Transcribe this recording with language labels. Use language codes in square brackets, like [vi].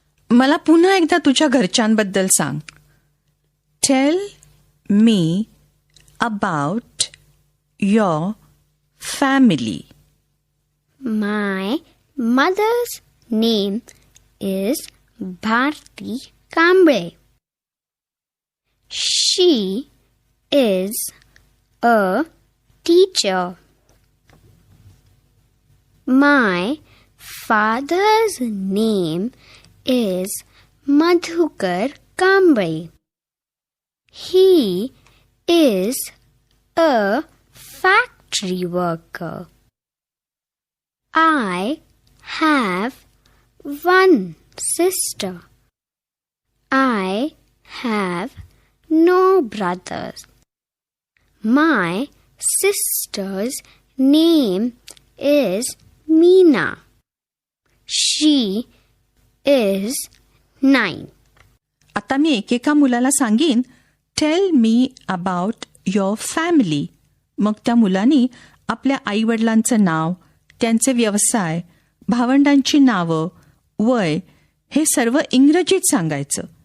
[mr] मला पुन्हा एकदा तुझ्या घरच्यांबद्दल सांग. [en] Tell me about your family. My mother's name is Bharti Kamble. She is a teacher. My father's name is Madhukar Kamble. He is a factory worker. I have one sister. I have no brothers. My sister's name is Meena. She is 9. [mr] आता मी एकेका मुलाला सांगीन [en] Tell me about your family. [mr] मग त्या मुलांनी आपल्या आईवडिलांचं नाव, त्यांचे व्यवसाय, भावंडांची नावं, वय हे सर्व इंग्रजीत सांगायचं.